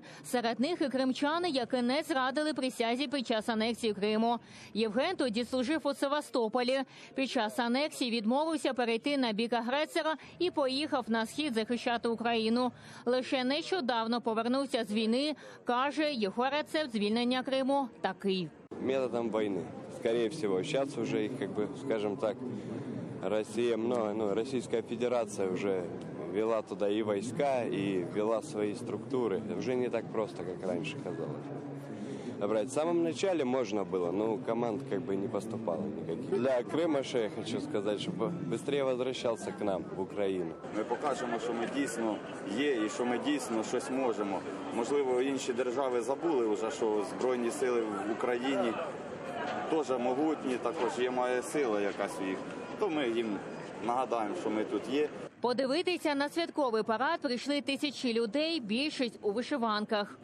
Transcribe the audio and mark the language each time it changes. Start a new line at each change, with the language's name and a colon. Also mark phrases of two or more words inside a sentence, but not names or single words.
Ukrainian: Серед них і кримчани, які не зрадили присязі під час анексії Криму. Євген тоді служив у Севастополі. Під час анексії відмовився перейти на бік агресора і поїхав на схід захищати Україну. Лише нещодавно повернувся з війни. Каже, його рецепт звільнення Криму такий.
Russian: Методом войны. Скорее всего, сейчас уже их, скажем так, Россия много, Российская Федерация уже вела туда и войска, и вела свои структуры. Уже не так просто, как раньше казалось. В самом начале можно было, но команд не поступало никаких. Для Крымаша я хочу сказать, чтобы быстрее возвращался к нам, в Украину.
Ukrainian: Ми покажемо, що ми дійсно є і що ми дійсно щось можемо. Можливо, інші держави забули вже, що Збройні сили в Україні теж могутні, також є має сила якась їх. То ми їм нагадаємо, що ми тут є. Подивитися на святковий парад прийшли тисячі людей, більшість у вишиванках.